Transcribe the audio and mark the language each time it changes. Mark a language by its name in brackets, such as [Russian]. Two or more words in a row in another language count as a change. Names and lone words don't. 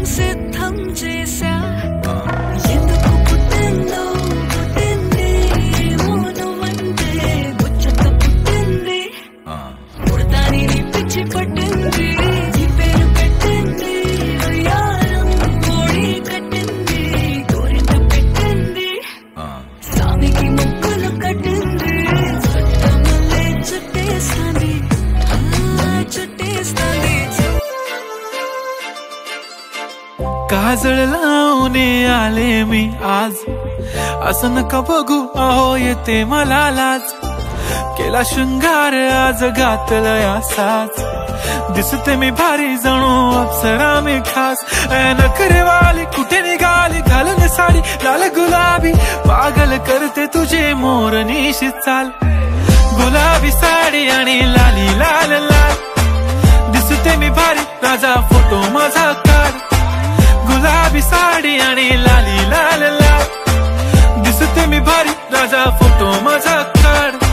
[Telugu] సిద్ధం చేసా ఎందుకు పుట్టిందో పుట్టింది మౌనమంటే ముచ్చట పుట్టింది పుడతాని నీ పిచ్చి పట్టింది ఈ పేరు పెట్టింది వయ్యారం కోడి కట్టింది కోరింట పెట్టింది స్వామికి ముక్కులు కట్టింది చుట్టమల్లే చుట్టేస్తాంది చుట్టేస్తాంది [Marathi] काजळ लावणे आले मी आज असं नका बघू अहो येते मला लाज केला शृंगार आज घातलया साज दिसते मी भारी जणू अप्सरा मी खास नखरेवाली कुठे निघाली घालून साडी लाल गुलाबी पागल करते तुझे मोरनीशी चाल गुलाबी साडी आणि लाली लाल लाल दिसते मी भारी राजा फोटो माझा काढ गुलाबी साडी आणि लाली लाल लाल दिसते मी भारी राजा फोटो माझा काढ